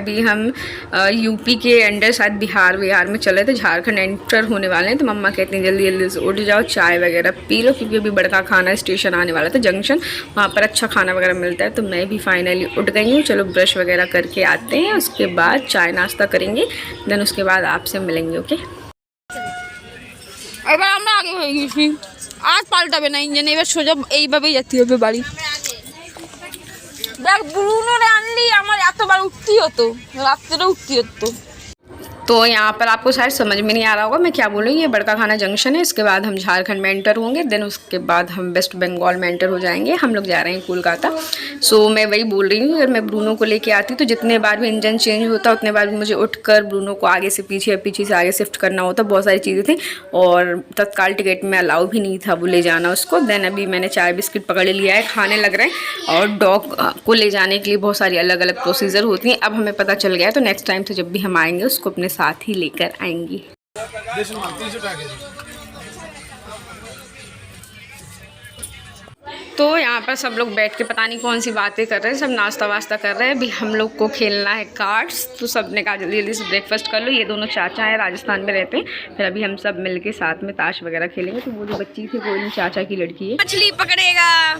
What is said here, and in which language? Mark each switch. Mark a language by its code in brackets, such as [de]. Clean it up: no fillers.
[hi] अभी हम यूपी के अंडर शायद बिहार में चले थे, झारखंड एंटर होने वाले हैं। तो मम्मा कहती हैं जल्दी से उठ जाओ, चाय वगैरह पी लो, क्योंकि अभी बड़का खाना स्टेशन आने वाला था जंक्शन, वहाँ पर अच्छा खाना वगैरह मिलता है। तो मैं भी फाइनली उठ गई हूँ। चलो ब्रश वगैरह करके आते हैं, उसके बाद चाय नाश्ता करेंगे, देन उसके बाद आपसे मिलेंगे। [bn] ओके, এবার আমরা আগে হয়ে গেছি, আর পাল্টাবে না ইঞ্জিন, এবার সোজা এইভাবেই যেতে হবে বাড়ি। দেখ ব্রুনোরে আনলি, আমার এতবার উঠতে হতো, রাত্রে উঠতে হতো। [hi] तो यहाँ पर आपको शायद समझ में नहीं आ रहा होगा मैं क्या बोलूँ। ये बड़का खाना जंक्शन है, इसके बाद हम झारखंड में एंटर होंगे, देन उसके बाद हम वेस्ट बंगाल में एंटर हो जाएंगे। हम लोग जा रहे हैं कोलकाता। सो मैं वही बोल रही हूँ, अगर मैं ब्रूनो को लेके आती तो जितने बार भी इंजन चेंज होता उतने बार भी मुझे उठकर ब्रूनो को आगे से पीछे या पीछे से आगे शिफ्ट करना होता। बहुत सारी चीज़ें थी और तत्काल टिकट में अलाउ भी नहीं था वो ले जाना उसको। देन अभी मैंने चाय बिस्किट पकड़ लिया है, खाने लग रहे हैं। और डॉग को ले जाने के लिए बहुत सारी अलग अलग प्रोसीजर होती हैं, अब हमें पता चल गया। तो नेक्स्ट टाइम से जब भी हम आएंगे उसको अपने साथ ही लेकर आएंगी। तो यहाँ पर सब लोग बैठ के पता नहीं कौन सी बातें कर रहे हैं, सब नाश्ता वास्ता कर रहे हैं। अभी हम लोग को खेलना है कार्ड्स, तो सब ने कहा जल्दी से ब्रेकफास्ट कर लो। ये दोनों चाचा हैं, राजस्थान में रहते हैं। फिर अभी हम सब मिलके साथ में ताश वगैरह खेलेंगे। तो वो जो बच्ची थी वो चाचा की लड़की है। मछली पकड़ेगा,